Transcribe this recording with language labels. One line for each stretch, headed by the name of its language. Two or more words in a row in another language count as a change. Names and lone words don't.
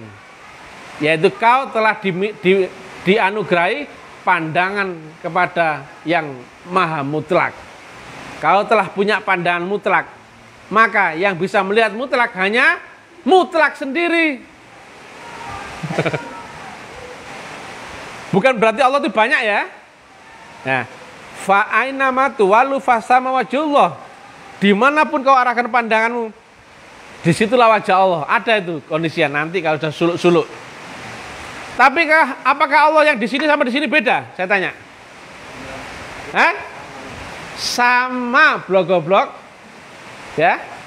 Indonesian: Yaitu kau telah dianugerahi pandangan kepada yang maha mutlak. Kau telah punya pandangan mutlak. Maka yang bisa melihat mutlak hanya mutlak sendiri. Bukan berarti Allah itu banyak ya. Nah,
Arabic: فأينما تولوا فثم وجه الله.
Indonesian: Dimanapun kau arahkan pandanganmu, disitulah wajah Allah. Ada itu kondisinya nanti kalau sudah suluk-suluk. Tapi apakah Allah yang di sini sama di sini beda? Saya tanya. Hah? Sama blok-blok. Ya.